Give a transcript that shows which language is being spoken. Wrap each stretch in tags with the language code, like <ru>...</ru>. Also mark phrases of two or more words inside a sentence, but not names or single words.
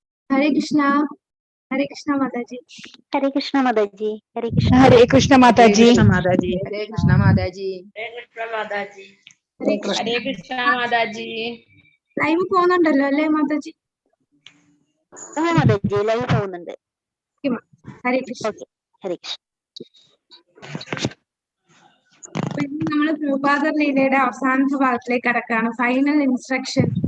<hi>हरे कृष्णा। हरे कृष्णा माता जी। हरे कृष्णा माता जी। हरे कृष्णा। हरे कृष्ण माता जी। माता जी। हरे कृष्णा माता जी। हरे कृष्णा माता जी। हरे कृष्ण। हरे कृष्णा माता जी.</hi> <ml>ലൈവ് പോകുന്നുണ്ടല്ലോ അല്ലേ മാതാജി? മാതാ ജി ലൈവ് പോകുന്നുണ്ട്. ഹരേ കൃഷ്ണ. ഓക്കെ, ഹരേ കൃഷ്ണ. നമ്മൾ പ്രഭാത ലീലയുടെ അവസാനത്തെ ഭാഗത്തിലേക്ക് കടക്കാണ്.</ml> <en>final instruction.</en>